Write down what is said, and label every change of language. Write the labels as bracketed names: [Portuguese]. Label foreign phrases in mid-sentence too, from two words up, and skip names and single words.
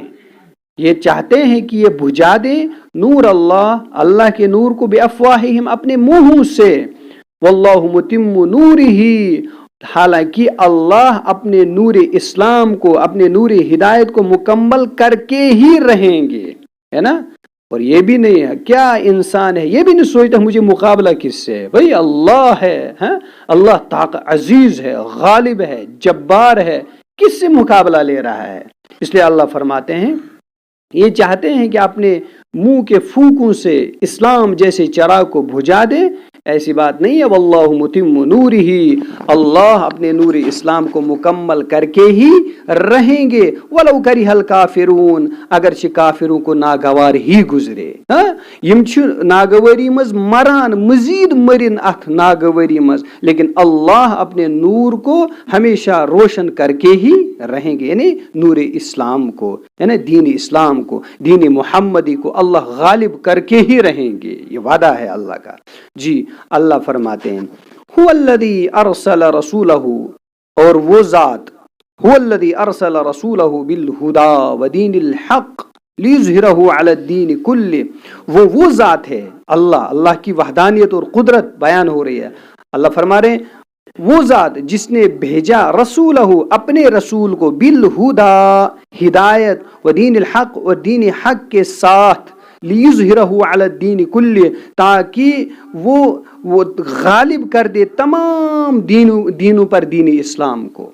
[Urdu] یہ چاہتے ہیں کہ یہ بجھا دیں نور اللہ، اللہ کے نور کو بافواہہم، اپنے منہوں سے. [Arabic] وَاللَّهُ مُتِمُّ نُورِهِ, [Urdu] حالانکہ اللہ اپنے نور اسلام کو، اپنے نور ہدایت کو مکمل کر کے ہی رہیں گے، ہے نا. اور یہ بھی نہیں ہے کیا انسان ہے یہ بھی نہیں سوچتا مجھے مقابلہ کس سے ہے. بھائی اللہ ہے اللہ عزیز ہے، غالب ہے، جبار ہے، کس سے مقابلہ لے رہا ہے؟ اس لیے اللہ فرماتے ہیں یہ چاہتے ہیں کہ اپنے منہ کے پھونکوں سے اسلام جیسے چراغ کو بجھا دے، ایسی بات نہیں ہے. [Arabic] واللہ متم نورہ، اللہ اپنے نور اسلام کو مکمل کر کے ہی رہیں گے. ولو کرہ الکافرون، [Urdu] اگرچہ کافروں کو ناگوار ہی گزرے. [Kashmiri] یم چھ ناگواری مز مران، مزید مرن اتھ ناگواری مز، [Urdu] لیکن اللہ اپنے نور کو ہمیشہ روشن کر کے ہی رہیں گے. یعنی نور اسلام کو، یعنی دین اسلام کو، دین محمدی کو اللہ غالب کر کے ہی رہیں گے. یہ وعدہ ہے اللہ کا. جی اللہ فرماتے ہیں [Arabic] هو الذی ارسل رسولہ، [Urdu] اور وہ ذات [Arabic] هو الذی ارسل رسولہ بالہدی ودین الحق لیظہرہ علی الدین کلہ. [Urdu] وہ ذات ہے اللہ کی وحدانیت اور قدرت بیان ہو رہی ہے. اللہ فرما رہے ہیں وہ ذات جس نے بھیجا رسولہ اپنے رسول کو بالہدا ہدایت و [Arabic] دین الحق [Urdu] اور دین حق کے ساتھ، [Arabic] لیظہرہ علی الدین کلہ [Urdu] تاکہ وہ غالب کر دے تمام دینوں پر دین اسلام کو.